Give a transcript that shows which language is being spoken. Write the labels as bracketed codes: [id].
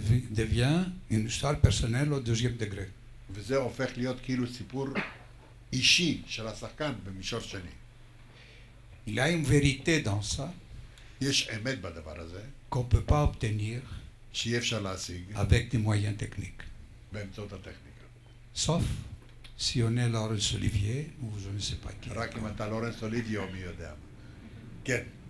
[fr] devient une histoire personnelle au deuxième degré. [he] וזה הופך להיות כאילו סיפור אישי של השחקן במישור שני. [fr] Il y a une vérité dans ça [he] יש אמת בדבר הזה, [fr] qu'on ne peut pas obtenir [he] שאי אפשר להשיג [fr] avec des moyens techniques. [he] באמצעות הטכניקה. [fr] Sauf si on est Laurence Olivier ou je ne sais pas qui. [he] רק אם אתה לורנס אוליבי או מי יודע מה. כן.